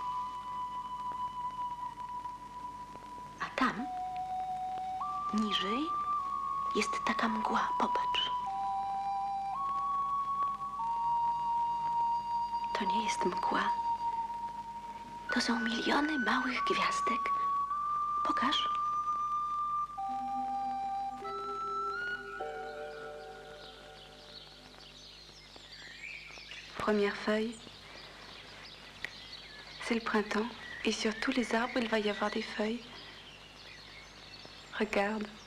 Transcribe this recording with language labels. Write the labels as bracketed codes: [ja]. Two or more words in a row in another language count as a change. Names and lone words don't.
[pl] A tam, niżej, jest taka mgła. Popatrz. To nie jest mgła. To są miliony małych gwiazdek. Pokaż. [fr] Première feuille, c'est le printemps. Et sur tous les arbres, il va y avoir des feuilles. Regarde.